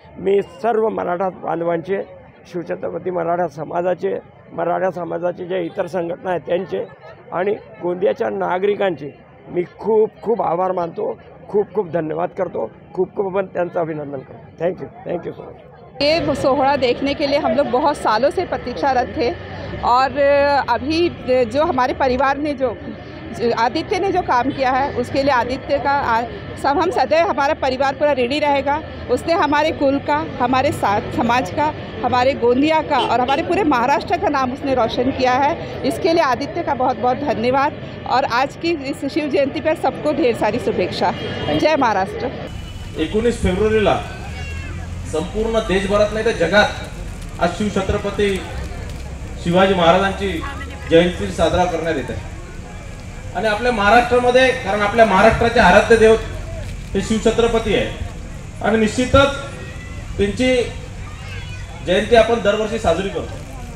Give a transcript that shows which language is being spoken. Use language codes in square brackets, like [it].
[mr] मी सर्व मराठा बांधवांचे, शिवछत्रपती मराठा समाजाचे जे इतर संघटना आहेत त्यांचे आणि गोंदियाच्या नागरिकांचे मी खूप आभार मानतो, खूप धन्यवाद करतो, खूप पण त्यांचं अभिनंदन करतो। [en] Thank you so much. [hi] ये सोहरा देखने के लिए हम लोग बहुत सालों से प्रतीक्षारत थे और अभी जो हमारे परिवार ने जो आदित्य ने जो काम किया है उसके लिए आदित्य का सब हम सदैव हमारा परिवार पूरा ऋणी रहेगा। उसने हमारे कुल का, हमारे समाज का, हमारे गोंदिया का और हमारे पूरे महाराष्ट्र का नाम उसने रोशन किया है। इसके लिए आदित्य का बहुत धन्यवाद और आज की इस शिव जयंती पर सबको ढेर सारी शुभेच्छा। जय महाराष्ट्र। [mr] 19 फेब्रुवारीला संपूर्ण देशभरात नाही तर जगात आज शिवछत्रपती शिवाजी महाराजांची जयंती साजरा करण्यात येते आणि आपल्या महाराष्ट्रामध्ये, कारण आपल्या महाराष्ट्राचे आराध्य देवत हे शिवछत्रपती आहे आणि निश्चितच त्यांची जयंती आपण दरवर्षी साजरी करतो